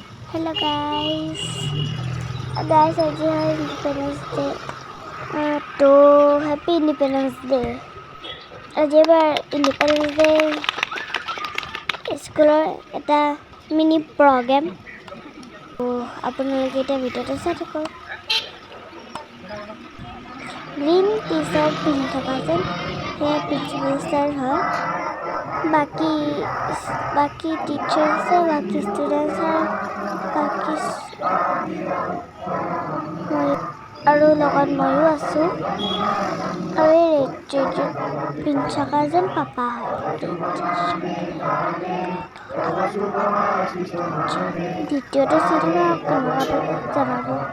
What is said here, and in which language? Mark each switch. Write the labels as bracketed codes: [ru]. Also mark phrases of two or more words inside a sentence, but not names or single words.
[en] Hello guys, guys [hi] आज है [en] Independence Day [hi] तो [en] Happy Independence Day [hi] आज [as] এবাৰ [en] Independence Day [as] স্কুলৰ এটা [en] mini program [as] তো আপোনালোকে এটা ভিডিঅ'টো চাই থাকক [en] green T-shirt [as] পিন্ধি থকা যেন সেয়া প্ৰিন্সিপাল ছাৰ হয় [hi] बाकी टीचर्स है बाकी स्टूडेंट्स है बाकी [as] আৰু লগত ময়ো আছো আৰু এই ৰেড পিন্ধি থকা যেন পাপা হয় দ্বিতীয়টো চিনেমা কেনেকুৱা জনাব